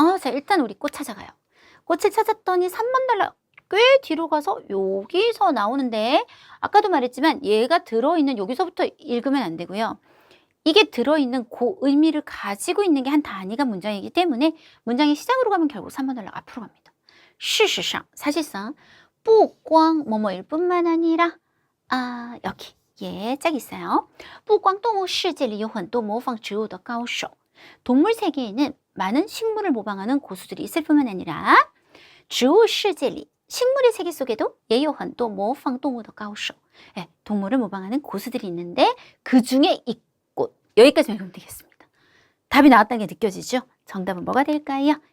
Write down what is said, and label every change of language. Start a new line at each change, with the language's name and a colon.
Korean: 자, 일단 우리 꽃 찾아가요. 꽃을 찾았더니 3번 달러 꽤 뒤로 가서 여기서 나오는데 아까도 말했지만 얘가 들어있는 여기서부터 읽으면 안 되고요. 이게 들어있는 그 의미를 가지고 있는 게 한 단위가 문장이기 때문에 문장의 시작으로 가면 결국 3번 달러 앞으로 갑니다. 事实上, 사실상 不光뭐뭐일 뿐만 아니라 여기 예, 짝 있어요.
Chinese: 不光动物世界里有很多模仿植物的高手.
Korean: 동물 세계에는 많은 식물을 모방하는 고수들이 있을 뿐만 아니라
Chinese: 植物世界里
Korean: 식물의 세계 속에도
Chinese: 也有很多模仿动物的高手.
Korean: 예, 동물을 모방하는 고수들이 있는데 그 중에 이 꽃. 여기까지 읽으면 되겠습니다. 답이 나왔다는 게 느껴지죠? 정답은 뭐가 될까요?